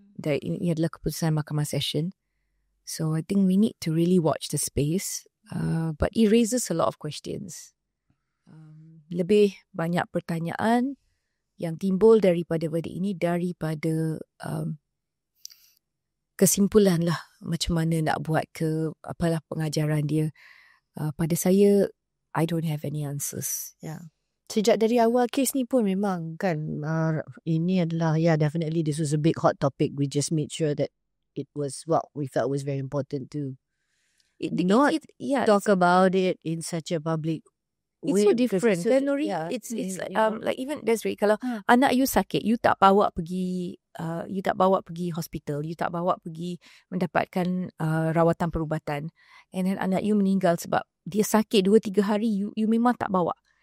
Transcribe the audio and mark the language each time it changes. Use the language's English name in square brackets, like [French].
[Malay] Dan ini adalah keputusan Mahkamah Session. [English] So I think we need to really watch the space, but it raises a lot of questions. [Malay] Lebih banyak pertanyaan yang timbul daripada verdict ini daripada kesimpulan lah macam mana nak buat ke apalah pengajaran dia. [English] Pada saya, I don't have any answers. Yeah. [Malay] Sejak dari awal kes ni pun memang kan ini adalah definitely this was a big hot topic. [English] We just made sure that it was what we felt was very important to talk about it in such a public way. [Malay] It's so different. It's like even Desiree, kalau anak you sakit, you tak bawa pergi hospital, you tak bawa pergi mendapatkan rawatan perubatan, and then anak you meninggal sebab dia sakit 2-3 hari, you memang tak bawa.